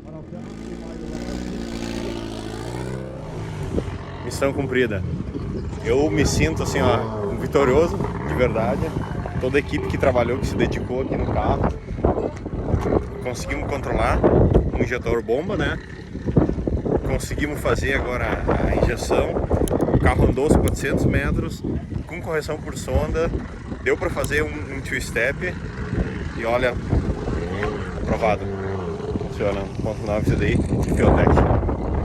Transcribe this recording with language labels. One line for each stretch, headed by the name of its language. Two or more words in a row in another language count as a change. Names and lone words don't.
German: Und auf der anderen Meile
Portuguese: Missão cumprida. Eu me sinto assim, ó, vitorioso, de verdade. Toda a equipe que trabalhou, que se dedicou aqui no carro. Conseguimos controlar o injetor bomba, né? Conseguimos fazer agora a injeção. O carro andou os 400 metros com correção por sonda. Deu para fazer um two-step. E olha, aprovado. Funciona. .9 CDI, Fueltech.